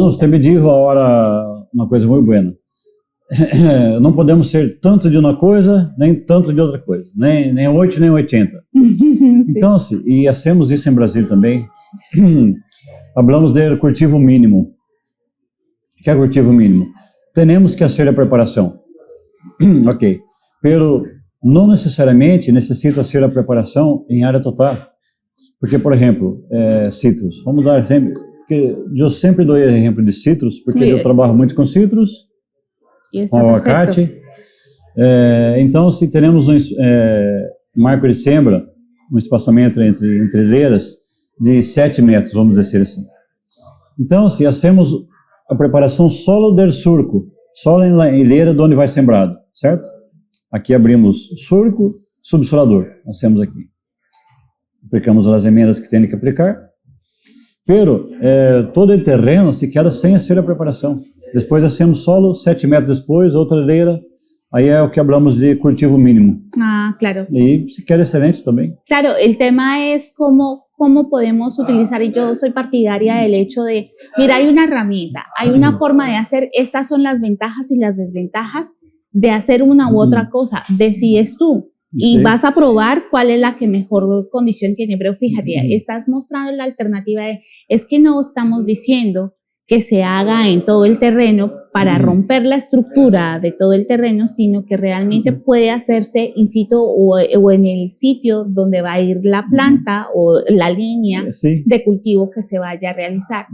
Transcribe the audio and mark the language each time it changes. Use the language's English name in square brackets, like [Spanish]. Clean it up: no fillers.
[Portuguese] Não, você me dijo ahora uma coisa muito buena. Não podemos ser tanto de uma coisa, nem tanto de outra coisa, nem 8, nem 80. Então, assim, e hacemos isso em Brasil também. [Spanish] Hablamos de cultivo mínimo. ¿Qué es cultivo mínimo? Tenemos que hacer [Portuguese] a preparação. Ok, pero não necessariamente necessita ser a preparação em área total. Porque, por exemplo, citros. Vamos dar sempre, porque eu sempre dou exemplo de citros, porque eu trabalho muito com citros, com abacate. Então, se teremos marco de sembra, espaçamento entre hileiras de 7 metros, vamos dizer assim. Então, se hacemos a preparação solo del surco, solo na hileira de onde vai sembrado, certo? Aqui abrimos surco, subsolador, hacemos aqui. Aplicamos as emendas que tem que aplicar, pero todo o terreno se queda sem hacer a preparação. Depois hacemos solo 7 metros depois, outra hileira, aí é o que hablamos de cultivo mínimo. [Spanish] Ah, claro. [Portuguese] E se queda excelente também. [Spanish] Claro, el tema es cómo podemos utilizar, y yo soy partidaria del hecho de, mira, hay una herramienta, hay una forma de hacer, estas son las ventajas y las desventajas de hacer una u otra cosa, decides tú. Y vas a probar cuál es la que mejor condición tiene, pero fíjate, estás mostrando la alternativa es que no estamos diciendo que se haga en todo el terreno para romper la estructura de todo el terreno, sino que realmente puede hacerse in situ o en el sitio donde va a ir la planta o la línea de cultivo que se vaya a realizar.